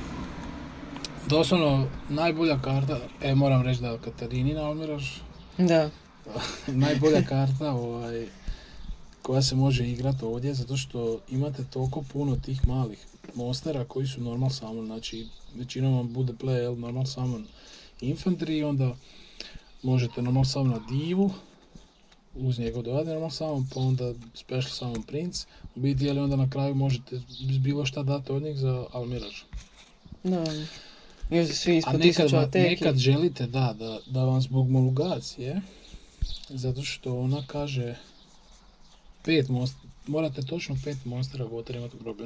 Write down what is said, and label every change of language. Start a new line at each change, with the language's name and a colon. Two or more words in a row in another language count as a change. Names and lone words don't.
Croatian: Doslovno najbolja karta, moram reći da Katarinina Almiraž. Da. Najbolja karta koja se može igrati ovdje, zato što imate toliko puno tih malih monstera koji su
English: normal summon,
Croatian: znači većinom vam bude
English: play normal summon infantry,
Croatian: onda možete
English: normal summon
Croatian: na divu, uz njegov dodatni
English: normal summon,
Croatian: pa onda
English: special summon prince,
Croatian: u biti onda na kraju možete bilo šta dati od njih za Almiraž. Da. Još svi ispod 1000 ateki. Nekad želite da vam zbog molugacije, zato što ona kaže 5 monstera, morate točno 5 monstera water imati u groblju.